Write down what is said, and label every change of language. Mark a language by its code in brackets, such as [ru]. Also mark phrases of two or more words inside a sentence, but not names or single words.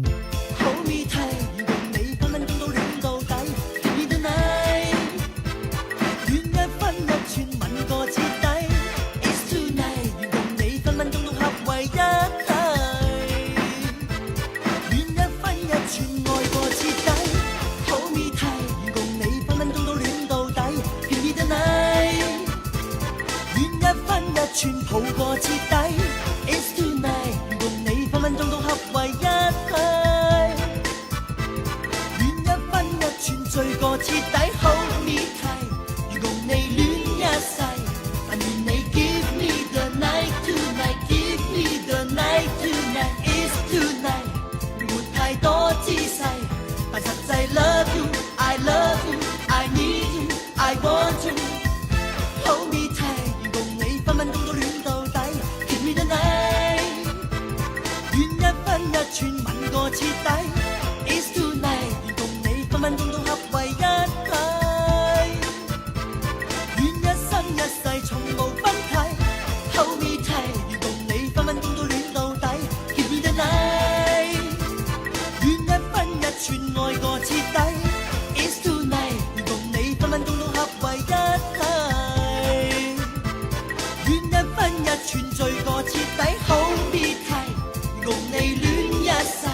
[en] Hold me tight， [yue] 共你分分鐘都戀到底。 [en] Give me the night， [yue] 戀一分一寸吻個徹底。 [en] It's tonight， [yue] 共你分分鐘都合為一體。戀一分一寸愛個徹底。 [en] Hold me tight， [yue] 共你分分鐘都戀到底。 [en] Give me the night， [yue] 戀一分一寸抱個徹底。 [en] It's tonight， [yue] 共你分分鐘都合為一體。戀一分一寸醉個徹底。 [en] Hold me tight， [yue] 如共你戀一世。但願你 [en] give me the night tonight，give me the night tonight，it's tonight， [yue] 沒太多姿勢，但實際 [en] love you，I love you，I need you，I want you。Hold me tight， [yue] 共你分分鐘都戀到底。 [en] Give me the night， [yue] 戀一分一寸吻個徹底。 [en] It's tonight， [yue] 共你分分鐘都合為一體。戀一生一世從無分體。 [en] Hold me tight， [yue] 共你分分鐘都戀到底。 [en] Give me the night， [yue] 戀一分一寸愛個徹底。 [en] It's tonight， [yue] 共你分分鐘都合為一體。戀一分一寸醉個徹底。 [en] Hold me tight， [yue] 共你戀一世。